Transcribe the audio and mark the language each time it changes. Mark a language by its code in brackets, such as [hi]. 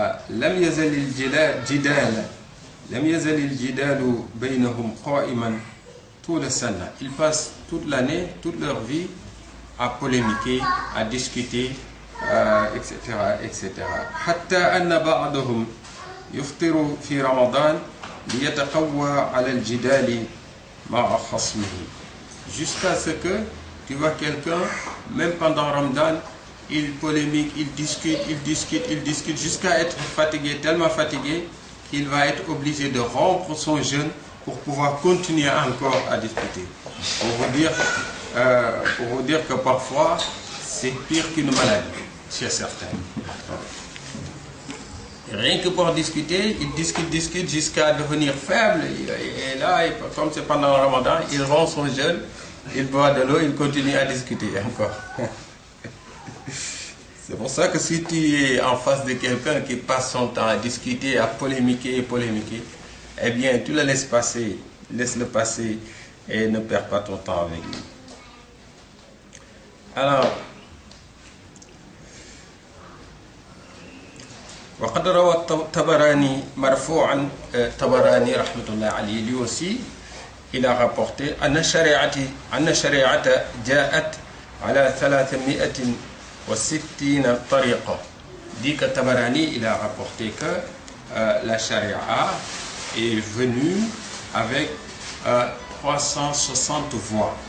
[ar] لم يزل الجدال بينهم قائما طول السنة. [fr] Ils passent toute l'année, toute leur vie à polémiquer, à discuter, etc., etc. [ar] حتى أن بعضهم يفطر في رمضان ليتقوى على الجدال مع خصمه. [fr] Jusqu'à ce que tu vois quelqu'un, même pendant Ramadan, il polémique, il discute, jusqu'à être fatigué, tellement fatigué, qu'il va être obligé de rompre son jeûne pour pouvoir continuer encore à discuter. Pour vous dire que parfois, c'est pire qu'une maladie, chez certains. Rien que pour discuter, il discute jusqu'à devenir faible. Et là, comme c'est pendant le Ramadan, il rompt son jeûne, il boit de l'eau, il continue à discuter encore. C'est pour ça que si tu es en face de quelqu'un qui passe son temps à discuter, à polémiquer, eh bien, tu le laisses passer, laisse-le passer et ne perds pas ton temps avec lui. [ar] Alors, وقد روى الطبراني مرفوعا طبراني رحمة الله عليه [fr] lui aussi il a rapporté [ar] أن الشريعة جاءت على 360 طريقة. [fr] Dit que Tabarani il a rapporté que la charia est venue avec 360 voies.